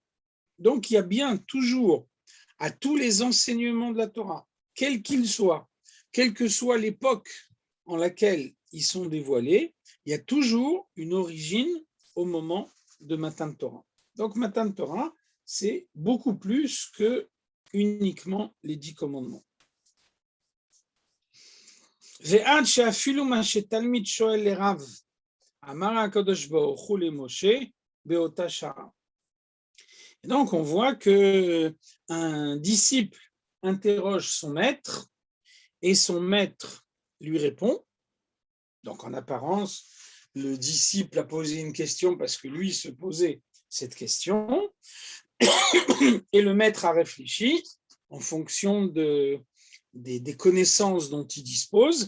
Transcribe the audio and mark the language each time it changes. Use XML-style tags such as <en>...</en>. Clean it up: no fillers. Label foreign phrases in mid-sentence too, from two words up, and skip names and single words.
<fr>Donc, il y a bien toujours, à tous les enseignements de la Torah, quels qu'ils soient, quelle que soit l'époque en laquelle ils sont dévoilés, il y a toujours une origine au moment de</fr> <he>מתן תורה.</he> <fr>Donc,</fr> <he>מתן תורה,</he> <fr>c'est beaucoup plus que uniquement les 10 commandements.</fr> <he>ועד שאפילו מה שתלמיד שואל לרב, אמר הקדוש ברוך הוא למשה באותה שעה.</he> <fr>Et donc, on voit qu'un disciple interroge son maître et son maître lui répond. Donc, en apparence, le disciple a posé une question parce que lui se posait cette question et le maître a réfléchi en fonction des connaissances dont il dispose.</fr>